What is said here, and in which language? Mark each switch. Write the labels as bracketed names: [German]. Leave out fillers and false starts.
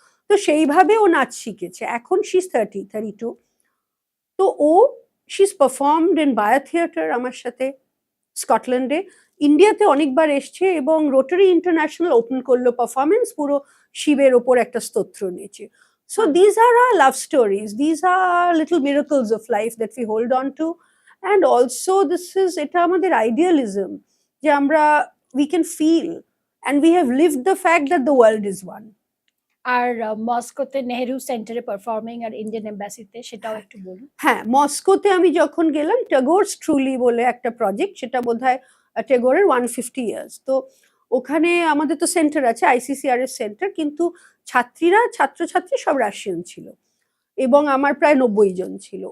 [Bangla] তো সেইভাবে ও নাচ শিখেছে। এখন [English] she is [Bangla] 32। তো ও [English] she is performed in [Bangla] বায়া থিয়েটার আমার সাথে স্কটল্যান্ডে, ইন্ডিয়াতে অনেকবার এসছে, এবং রোটারি ইন্টারন্যাশনাল ওপেন করলো পারফরমেন্স, পুরো শিবের ওপর একটা স্তোত্র নিয়েছে। [English] So these are our love stories. These are little miracles of life that we hold on to. And also this is, [Bangla] এটা আমাদের [English] idealism, [Bangla] যে আমরা [English] we can feel and we have lived the fact that the world is one. [Bangla] আর মস্কোতে নেহেরু সেন্টারে performing আর Indian এম্বাসিতে সেটাও একটু বলুন। হ্যাঁ, মস্কোতে আমি যখন গেলাম টাগোরস ট্রুলি বলে একটা প্রজেক্ট, সেটা বোধহয় টেগোরের 150 ইয়ার্স। তো ওখানে আমাদের তো সেন্টার আছে, ICCRS সেন্টার, কিন্তু ছাত্রছাত্রী সব রাশিয়ান ছিল এবং আমার প্রায় 90 জন ছিল।